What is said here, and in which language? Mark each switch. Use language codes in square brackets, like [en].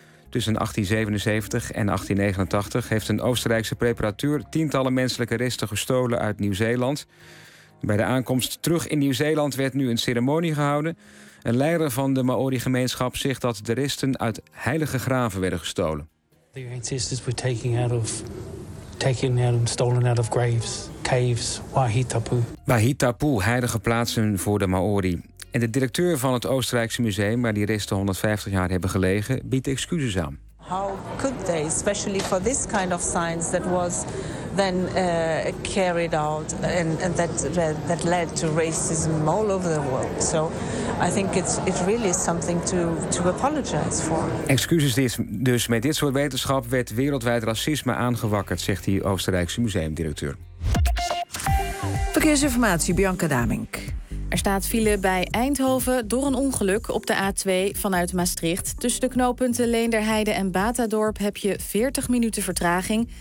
[nl] Tussen 1877 en 1889 heeft een Oostenrijkse preparateur tientallen menselijke resten gestolen uit Nieuw-Zeeland. Bij de aankomst terug in Nieuw-Zeeland werd nu een ceremonie gehouden. Een leider van de Maori-gemeenschap zegt dat de resten uit heilige graven werden gestolen. [en] The ancestors were taken out and stolen out of graves, caves, Wahitapu. [nl] Wahitapu, heilige plaatsen voor de Maori. En de directeur van het Oostenrijkse museum, waar die resten 150 jaar hebben gelegen, biedt excuses aan. [en] How could they, especially for this kind of science that was then carried out and that led to racism all over the world? So I think it really is something to apologize for. [nl] Excuses dus, met dit soort wetenschap werd wereldwijd racisme aangewakkerd, zegt die Oostenrijkse museumdirecteur. Verkeersinformatie, Bianca Damink. Er staat file bij Eindhoven door een ongeluk op de A2 vanuit Maastricht. Tussen de knooppunten Leenderheide en Batadorp heb je 40 minuten vertraging.